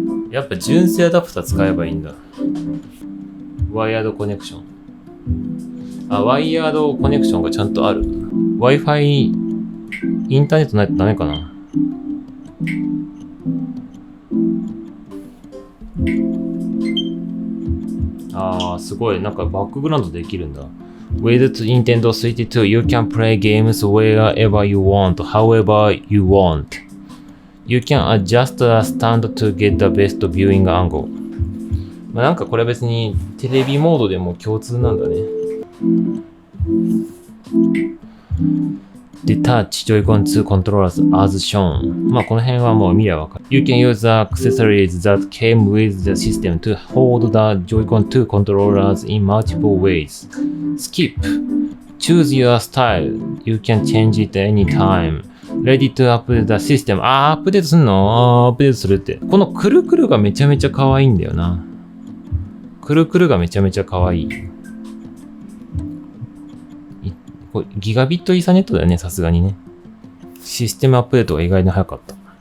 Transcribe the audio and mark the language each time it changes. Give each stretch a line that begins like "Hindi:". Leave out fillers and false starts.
Japanese: やっぱ純正アダプター使えばいいんだ。ワイヤードコネクション。ワイヤードコネクションがちゃんとある。Wi-Fi、インターネットないとダメかな。すごい。なんかバックグラウンドできるんだ。
English: With Nintendo Switch 2, you can play games wherever you want, however you want.You can adjust the stand to get the best viewing angle.
Japanese: なんかこれは別にテレビモードでも共通なんだね。
English: Detach Joy-Con 2 controllers as shown.
Japanese: この辺はもう見りゃわかる。
English: You can use the accessories that came with the system to hold the Joy-Con 2 controllers in multiple ways. Skip. Choose your style. You can change it anytime.Ready to update the system.
Japanese: アップデートすんの？アップデートするって。このくるくるがめちゃめちゃ可愛いんだよな。くるくるがめちゃめちゃ可愛い。これギガビットイーサネットだよね、さすがにね。システムアップデートが意外に早かった。